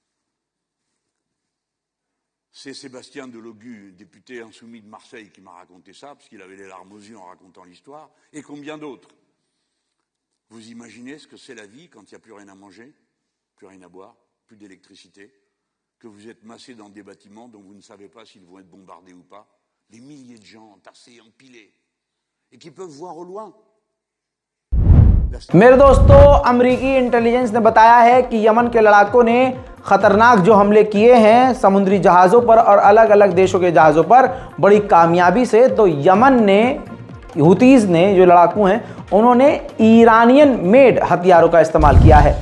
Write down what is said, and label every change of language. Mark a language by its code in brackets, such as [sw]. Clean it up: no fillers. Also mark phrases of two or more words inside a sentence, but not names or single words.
[fr] C'est Sébastien Delogu, député insoumis de Marseille, qui m'a raconté ça, parce qu'il avait les larmes aux yeux en racontant l'histoire, et combien d'autres. Vous imaginez ce que c'est la vie quand il n'y a plus rien à manger, plus rien à boire, plus d'électricité, que vous êtes massé dans des bâtiments dont vous ne savez pas s'ils vont être bombardés ou pas, des milliers de gens entassés, empilés, et qui peuvent voir au loin. [hi] मेरे दोस्तों, अमेरिकी इंटेलिजेंस ने बताया है कि यमन के लड़ाकों ने खतरनाक जो हमले किए हैं समुद्री जहाज़ों पर और अलग अलग देशों के जहाज़ों पर बड़ी कामयाबी से, तो यमन ने, हुतीज़ ने, जो लड़ाकू हैं, उन्होंने [en] Iranian made [hi] हथियारों का इस्तेमाल किया है।